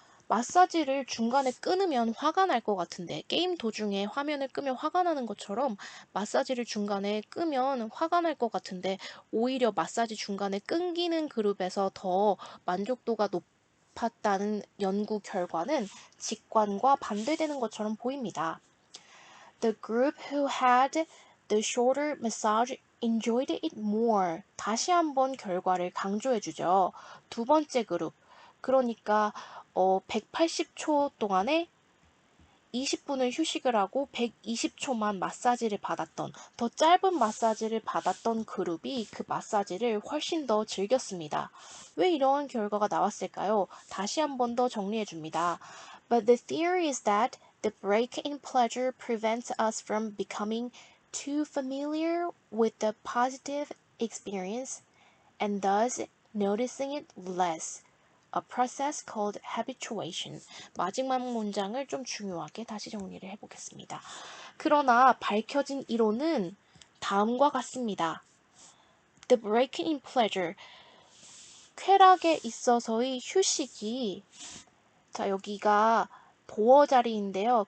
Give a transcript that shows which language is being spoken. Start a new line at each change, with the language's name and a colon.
Korean: 마사지를 중간에 끊으면 화가 날 것 같은데 게임 도중에 화면을 끄면 화가 나는 것처럼 마사지를 중간에 끄면 화가 날 것 같은데 오히려 마사지 중간에 끊기는 그룹에서 더 만족도가 높았다는 연구 결과는 직관과 반대되는 것처럼 보입니다.
English: The group who had the shorter massage enjoyed it more.
Korean: 다시 한번 결과를 강조해주죠. 두 번째 그룹. 그러니까 180초 동안에 20분을 휴식을 하고 120초만 마사지를 받았던 더 짧은 마사지를 받았던 그룹이 그 마사지를 훨씬 더 즐겼습니다. 왜 이러한 결과가 나왔을까요? 다시 한 번 더 정리해 줍니다.
English: But the theory is that the break in pleasure prevents us from becoming too familiar with the positive experience and thus noticing it less. A process called habituation.
Korean: 마지막 문장을 좀 중요하게 다시 정리를 해보겠습니다. 그러나 밝혀진 이론은 다음과 같습니다.
English: The break in pleasure.
Korean: 쾌락에 있어서의 휴식이 자 여기가 보어 자리인데요.